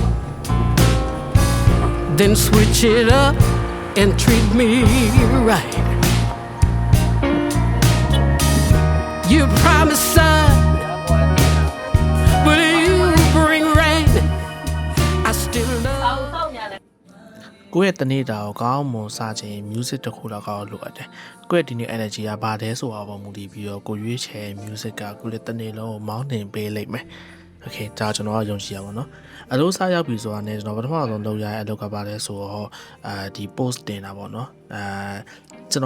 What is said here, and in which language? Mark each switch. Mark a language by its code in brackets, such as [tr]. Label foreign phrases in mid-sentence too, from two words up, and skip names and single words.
[en] Then switch it up and treat me right. You promised sun, will you bring rain? I still love. [my] ကိုယ့်ရဲ့တနေ့တာကိုကောင်းမွန်စားခြင်း music တစ်ခုတော့ကောင်းလို့ရတယ်။ကိုယ့်ရဲ့ဒီနေ့ energy ကဘာလဲဆိုတာပေါ်မူတည်ပြီးတော့ကိုရွေးချယ် music ကကိုယ့်ရဲ့တနေ့လုံးကိုမောင်းနှင်ပေးလိုက်မယ် ။ Okay ဒါကျွန်တော်ကယုံကြည်ရပါတော့။အလို့စားရောက်ပြီဆိုတာနဲ့ကျွန်တော်ပထမဆုံးလုပ်ရတဲ့အလုပ်ကပါလဲဆိုတော့ဒီ post တင်တာပေါ့နော်။ကျွန်